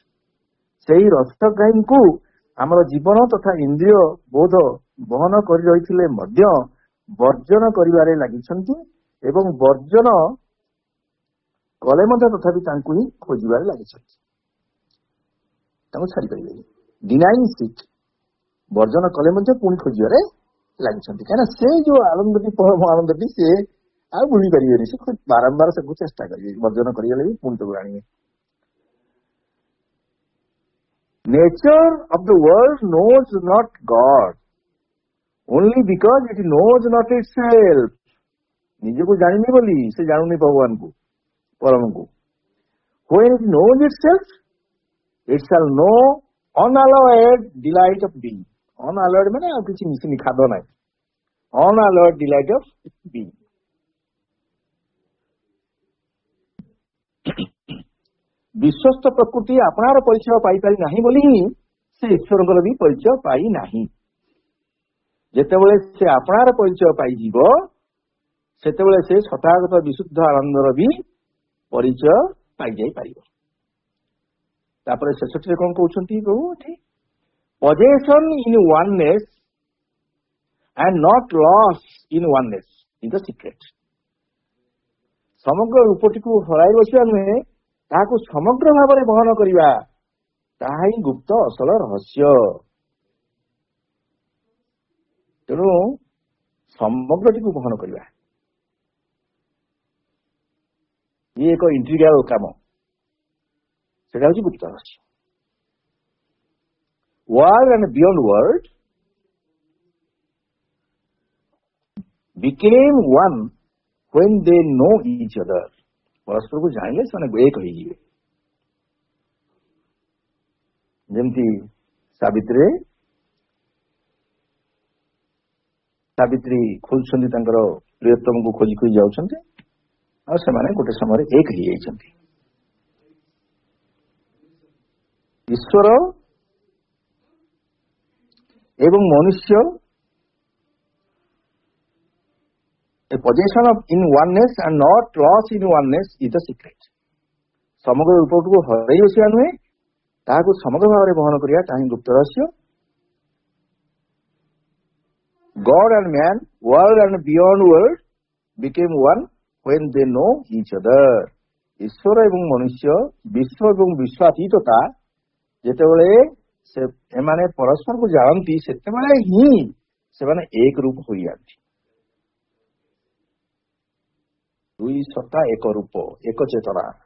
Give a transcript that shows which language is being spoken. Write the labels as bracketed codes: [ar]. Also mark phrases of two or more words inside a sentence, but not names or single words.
[or] ସେହି ରସଗ୍ରାହୀଙ୍କୁ ଆମର ଜୀବନ ତଥା ଇନ୍ଦ୍ରିୟ ବୋଧ ବହନ କରି ରହିଥିଲେ ମଧ୍ୟ ବର୍ଜନ କରିବାରେ ଲାଗିଛନ୍ତି ଏବଂ ବର୍ଜନ କଲେ ମଧ୍ୟ ତଥାପି ତାଙ୍କୁ ହିଁ ଖୋଜିବାରେ ଲାଗିଛନ୍ତି, ତାଙ୍କୁ ଛାଡିପାରିବେନି। [en] denying it, [or] ବର୍ଜନ କଲେ ମଧ୍ୟ ପୁଣି ଖୋଜିବାରେ ଲାଗିଛନ୍ତି, କାହିଁକିନା ସେ ଯୋଉ ଆନନ୍ଦଟି, ପରମ ଆନନ୍ଦଟି ସେ ଆଉ ଭୁଲି ପାରିବେନି। ସେ ବାରମ୍ବାର ତାକୁ ଚେଷ୍ଟା କରିବେ, ବର୍ଜନ କରିଗଲେ ବି ପୁଣି ତାକୁ ଆଣିବେ। [en] Nature of the world knows not God only because it knows not itself. [or] ନିଜକୁ ଜାଣିନି ବୋଲି ସେ ଜାଣୁନି ଭଗବାନଙ୍କୁ, ପରମକୁ। [en] When it knows itself, it shall know unalloyed delight of being. [or] Unalloyed ମାନେ ଆଉ କିଛି ମିଶିନି, ଖାଦ ନାହିଁ। [en] Unalloyed delight of being. [or] ବିଶ୍ୱସ୍ତ ପ୍ରକୃତି ଆପଣାର ପରିଚୟ ପାଇପାରି ନାହିଁ ବୋଲି ହିଁ ସେ ଈଶ୍ୱରଙ୍କର ବି ପରିଚୟ ପାଇ ନାହିଁ। ଯେତେବେଳେ ସେ ଆପଣାର ପରିଚୟ ପାଇଯିବ, ସେତେବେଳେ ସେ ସତାଗତ ବିଶୁଦ୍ଧ ଆନନ୍ଦର ବି ପରିଚୟ ପାଇଯାଇପାରିବ। ତାପରେ ଶେଷଟିରେ କଣ କହୁଛନ୍ତି ପ୍ରଭୁ ଏଠି? [en] Possession in oneness and not loss in oneness is the secret. [or] ସମଗ୍ର ରୂପଟିକୁ ହରାଇ ବସିବା ନୁହେଁ, ତାହାକୁ ସମଗ୍ର ଭାବରେ ବହନ କରିବା, ତାହା ହିଁ ଗୁପ୍ତ ଅସଲ ରହସ୍ୟ। ତେଣୁ ସମଗ୍ରଟିକୁ ବହନ କରିବା, ଇଏ ଏକ ଇଣ୍ଟିଗ୍ରାଲ କାମ, ସେଟା ହଉଛି ଗୁପ୍ତ ରହସ୍ୟ। [en] World and beyond world became one when they know each other. [or] ପରସ୍ପରକୁ ଜାଣିଲେ ସେମାନେ ଏକ ହେଇଯିବେ। ଯେମିତି ସାବିତ୍ରୀ ଖୋଜୁଛନ୍ତି ତାଙ୍କର ପ୍ରିୟତମକୁ ଖୋଜି ଖୋଜି ଯାଉଛନ୍ତି, ଆଉ ସେମାନେ ଗୋଟେ ସମୟରେ ଏକ ହେଇଯାଇଛନ୍ତି। ଈଶ୍ୱର ଏବଂ ମନୁଷ୍ୟ, [en] a possession of in oneness and not loss in oneness is the secret. [or] ସମଗ୍ର ରୂପଟିକୁ ହରାଇ ବସିବା ନୁହେଁ, ତାହାକୁ ସମଗ୍ର ଭାବରେ ବହନ କରିବା, ତାହା ହିଁ ଗୁପ୍ତ ରହସ୍ୟ। [en] God and man, world and beyond world became one when they know each other. [or] ଈଶ୍ୱର ଏବଂ ମନୁଷ୍ୟ, ବିଶ୍ୱ ଏବଂ ବିଶ୍ୱାତୀତତା, ଯେତେବେଳେ ଏମାନେ ପରସ୍ପରକୁ ଜାଣନ୍ତି, ସେତେବେଳେ ହିଁ ସେମାନେ ଏକ ରୂପ ହୋଇଯାନ୍ତି। ଦୁଇ ସତ୍ତା ଏକ ରୂପ, ଏକ ଚେତନା।